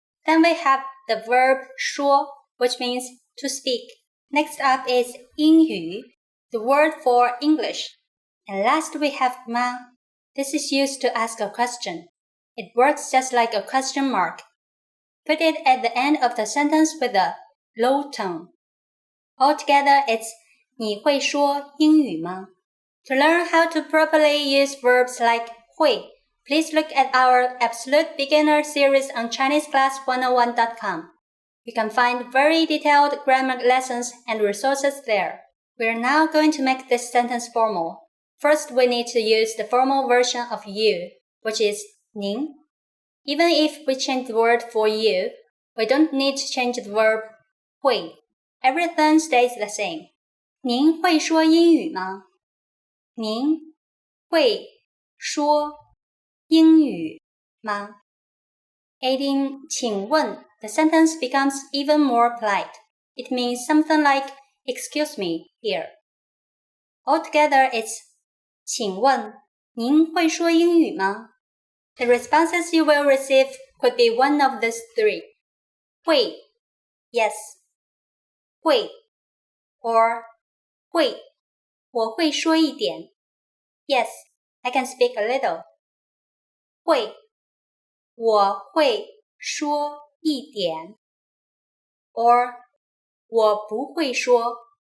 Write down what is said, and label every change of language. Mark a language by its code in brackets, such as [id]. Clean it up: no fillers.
[en] Then we have the verb 说, which means to speak. Next up is 英语, the word for English. And last we have 吗.This is used to ask a question. It works just like a question mark. Put it at the end of the sentence with a low tone. Altogether, it's [zh] 你会说英语吗? [en] To learn how to properly use verbs like 会, please look at our Absolute Beginner series on ChineseClass101.com. You can find very detailed grammar lessons and resources there. We are now going to make this sentence formal. First, we need to use the formal version of you, which is 您. Even if we change the word for you, we don't need to change the verb 会. Everything stays the same. [zh] 您会说英语吗?您会说英语吗? [en] Adding 请问, the sentence becomes even more polite. It means something like excuse me here. Altogether, it's [zh] 请问您会说英语吗? [en] The responses you will receive could be one of these three. 会 yes, 会 or [zh] 会我会说一点 [en] yes, I can speak a little. [zh] 会我会说一点 or 我不会说